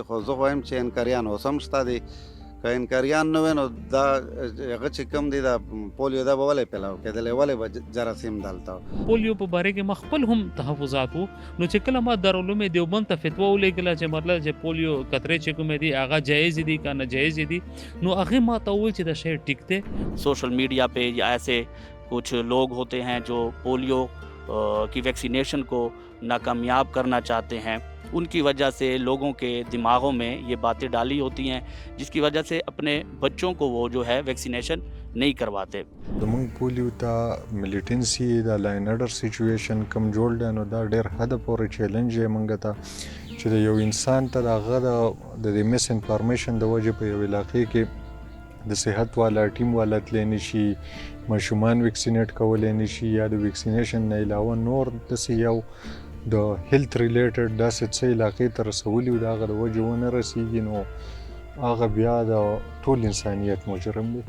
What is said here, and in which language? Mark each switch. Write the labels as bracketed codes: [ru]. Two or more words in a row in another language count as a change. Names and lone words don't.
[ps] خو زه وایم چې انکاریان اوس هم شته دي. که انکاریان نه وي نو دا هغه چې کوم دی دا پولیو دا به ولې پیلاو کېدلی، ولې به جراثیم دلته پولیو په باره کې ما خپل هم تحفظات وو. نو چې کله ما دارالعلوم دیوبند ته فتوا ولیکله چې مطلب چې پولیو قطرې چې کومې دي هغه جایز دي که ناجایز دي، نو هغې ما ته وویل چې دا شی ټیک دی. [en] social media [ur] پے یا ایسے کچھ لوگ ہوتے ہیں جو پولیو کی ویکسینیشن کو ناکامیاب کرنا چاہتے ہیں، ان کی وجہ سے لوگوں کے دماغوں میں یہ باتیں ڈالی ہوتی ہیں جس کی وجہ سے اپنے بچوں کو وہ جو ہے ویکسینیشن نہیں کرواتے. [ps] زمونږ پولیو ته ملیټنسي د [en] law and order situation [ps] کم جوړ دی، نو دا ډېر حد پورې چیلنج دی موږ ته چې د یو انسان ته د هغه د مس انفارمیشن د وجې په یو علاقې کې د صحت والا ټیم والا تللی نشي، ماشومان ویکسینیټ کولی نشي، یا د ویکسینیشن نه علاوه نور داسې یو د [en] health related [ps] داسې څه علاقې ته رسولي وي د هغه د وجې ونه رسېږي، نو هغه بیا د ټول انسانیت مجرم دی.